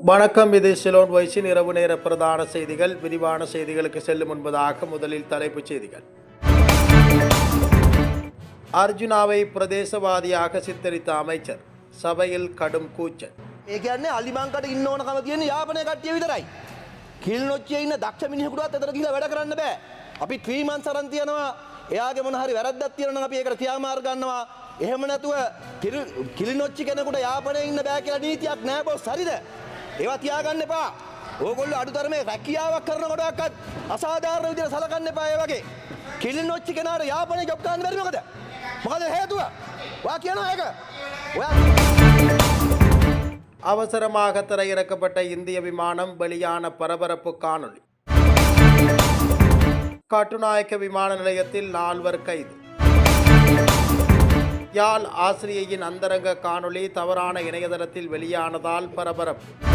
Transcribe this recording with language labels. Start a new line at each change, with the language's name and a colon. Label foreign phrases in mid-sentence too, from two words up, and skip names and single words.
Tamil: வணக்கம். இது சிலோன் வாய்ஸின் இரவு நேர பிரதான செய்திகள். விரிவான செய்திகளுக்கு செல்லும் முன்பதாக முதலில் தலைப்புச் செய்திகள். அர்ஜுனாவை பிரதேசவாதியாக சித்தரித்த அமைச்சர், சபையில் கடும் கூச்சல்.
Sinhala: ඒ කියන්නේ අලිමංකට ඉන්න ඕනකම තියෙන යාපනය කට්ටිය විතරයි. කිල්නොච්චියේ ඉන්න දක්ෂ මිනිහෙකුටවත් එතන ගිහලා වැඩ කරන්න බෑ. අපි 3 months අරන් තියනවා. එයාගේ මොන හරි වැරද්දක් තියෙනවා නම් අපි ඒකට ක්‍රියාමාර්ග ගන්නවා. එහෙම නැතුව කිලිනොච්චි කෙනෙකුට යාපනයේ ඉන්න බෑ කියලා නීතියක් නෑ බොස්. හරිද? ඒවා තියාගන්න එපා. ඕගොල්ලෝ අඩුතරමේ රැකියාවක් කරනකොටවත් අසාධාරණ විදිහට සලකන්න එපා. ඒ වගේ කිලිනොච්චි කෙනාට යාපනයේ ජොබ් ගන්න බැරි මොකද? මොකද හේතුව? ඔයා කියනවා ඒක. ඔයා
Tamil: அவசரமாக தரையிறக்கப்பட்ட இந்திய விமானம், வெளியான பரபரப்பு காணொளி. கட்டுநாயக்க விமான நிலையத்தில் 4 கைது. யாழ் ஆசிரியையின் அந்தரங்க காணொளி தவறான இணையதளத்தில் வெளியானதால் பரபரப்பு.